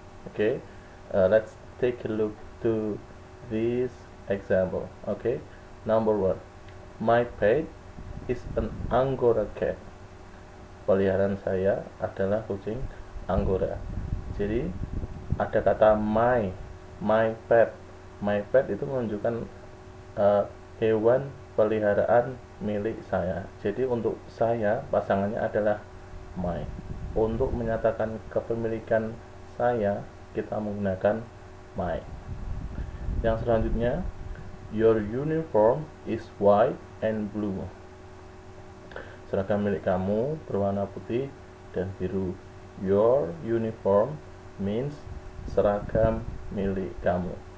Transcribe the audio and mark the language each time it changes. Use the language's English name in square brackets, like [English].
[English] Okay, let's take a look to this example. Okay, number one, my pet is an Angora cat. [Indonesian] Peliharaan saya adalah kucing Angora. Jadi ada kata my pet. My pet itu menunjukkan hewan peliharaan milik saya. Jadi untuk saya pasangannya adalah my. Untuk menyatakan kepemilikan saya, kita menggunakan my. Yang selanjutnya, [English] your uniform is white and blue. [Indonesian] Seragam milik kamu berwarna putih dan biru. [English] Your uniform means [Indonesian] seragam milik kamu.